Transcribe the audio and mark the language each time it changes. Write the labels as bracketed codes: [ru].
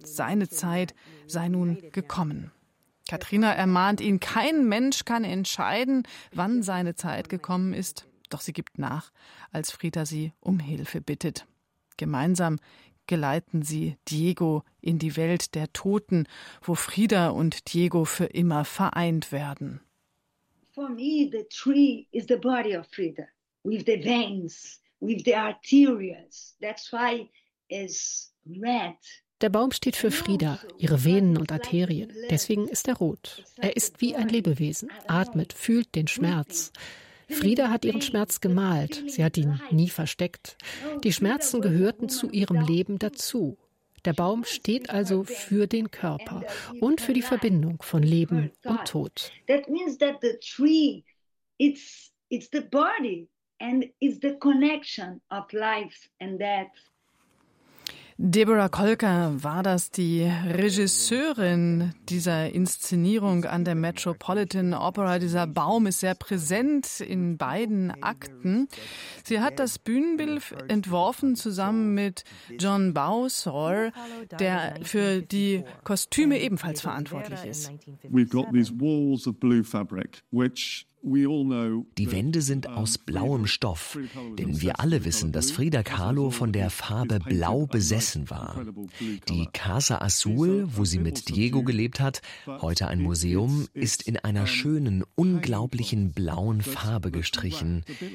[de] Seine Zeit sei nun gekommen. Katrina ermahnt ihn, kein Mensch kann entscheiden, wann seine Zeit gekommen ist. Doch sie gibt nach, als Frida sie um Hilfe bittet. Gemeinsam geleiten sie Diego in die Welt der Toten, wo Frida und Diego für immer vereint werden. [en] For me, the tree is the body of Frida, with the veins, with the arterials. That's why it's red. [de] Der Baum steht für Frida, ihre Venen und Arterien. Deswegen ist er rot. Er ist wie ein Lebewesen, atmet, fühlt den Schmerz. Frida hat ihren Schmerz gemalt. Sie hat ihn nie versteckt. Die Schmerzen gehörten zu ihrem Leben dazu. Der Baum steht also für den Körper und für die Verbindung von Leben und Tod. [en] That means that the tree, it's the body and it's the connection of life and death. [de] Deborah Kolker war das, die Regisseurin dieser Inszenierung an der Metropolitan Opera. Dieser Baum ist sehr präsent in beiden Akten. Sie hat das Bühnenbild entworfen zusammen mit John Bowsor, der für die Kostüme ebenfalls verantwortlich ist. [en] We've got these walls of blue fabric, which [de] die Wände sind aus blauem Stoff, denn wir alle wissen, dass Frida Kahlo von der Farbe Blau besessen war. Die Casa Azul, wo sie mit Diego gelebt hat, heute ein Museum, ist in einer schönen, unglaublichen blauen Farbe gestrichen.